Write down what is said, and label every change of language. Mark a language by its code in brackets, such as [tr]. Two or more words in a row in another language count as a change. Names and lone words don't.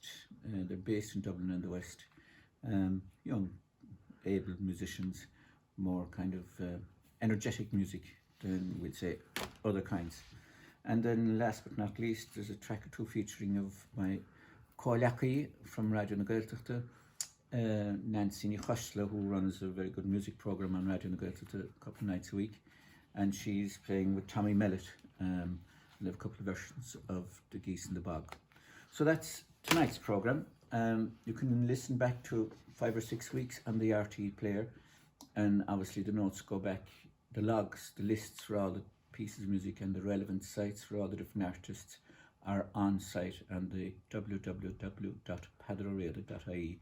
[en] They're based in Dublin and the West. Young, able musicians, more kind of energetic music than we'd say other kinds. And then last but not least, there's a track or two featuring of my Cóilací from Radio na Gaeltachta, Nancy Nichoshla, who runs a very good music programme on Radio na Gaeltachta a couple of nights a week, and she's playing with Tommy Mellett. We'll have a couple of versions of The Geese in the Bog. So that's tonight's programme. You can listen back to 5 or 6 weeks on the RTE player, and obviously the notes go back, the logs, the lists for all the pieces of music and the relevant sites for all the different artists are on site on the www.padroreada.ie.